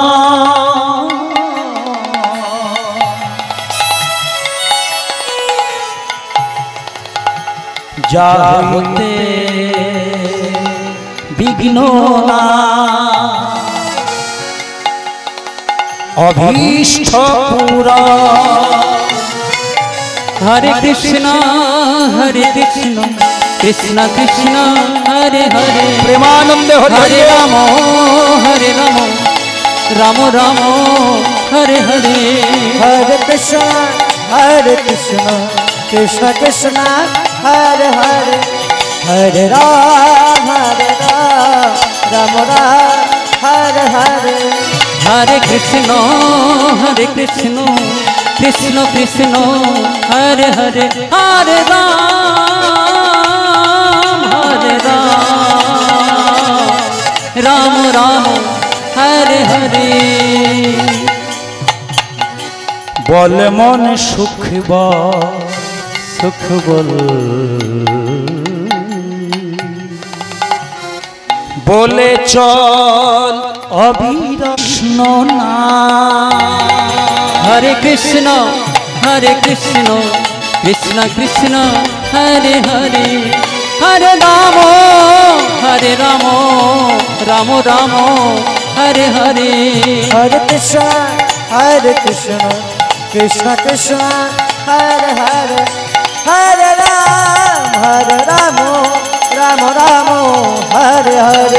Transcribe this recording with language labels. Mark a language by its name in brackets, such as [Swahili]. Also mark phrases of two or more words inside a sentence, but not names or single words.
[Bangla] যাতে বিঘ্ন না অভীষ্ট পুরা [Sanskrit] হরে কৃষ্ণ কৃষ্ণ কৃষ্ণ হরে হরে [Bangla] প্রেমানন্দে [Sanskrit] হরে হরে রাম রাম রাম হরে হরে हरे कृष्ण, कृष्ण कृष्ण, हरे हरे, हरे राम, राम राम, हरे हरे. হরে কৃষ্ণ কৃষ্ণ কৃষ্ণ হরে হরে হরে রাম রাম রাম হরে হরে [Bangla] বল মন সুখ সুখ বল বলে চল অবিরষ্ণ না [Sanskrit] হরে কৃষ্ণ কৃষ্ণ কৃষ্ণ হরে হরে হরে রাম রাম রাম হরে হরে हरे कृष्ण, कृष्ण कृष्ण, हरे हरे, हरे राम, राम राम, हरे हरे.